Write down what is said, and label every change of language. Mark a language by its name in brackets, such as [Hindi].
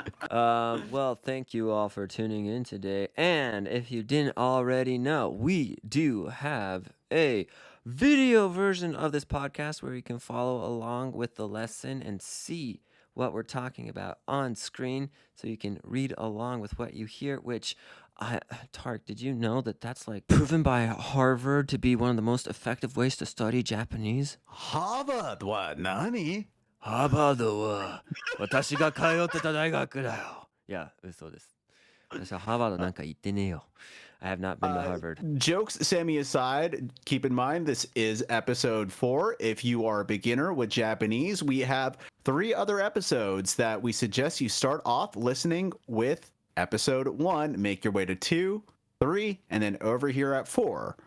[English] Well, thank you all for tuning in today. And if you didn't already know, we do have a video version of this podcast where you can follow along with the lesson and see what we're talking about on screen so you can read along with what you hear, which Tarik, did you know that that's like proven by Harvard to be one of the most effective ways to study Japanese? [Japanese] Harvard は何? ハーバードは私が通ってた大学だよ。いや、嘘です。私はハーバードなんか行ってねえよ。 [English] I have not been to Harvard. Jokes semi aside, keep in mind this is episode 4. If you are a beginner with Japanese, we have 3 other episodes that we suggest you start off listening with. Episode 1, make your way to 2, 3, and then over here at 4.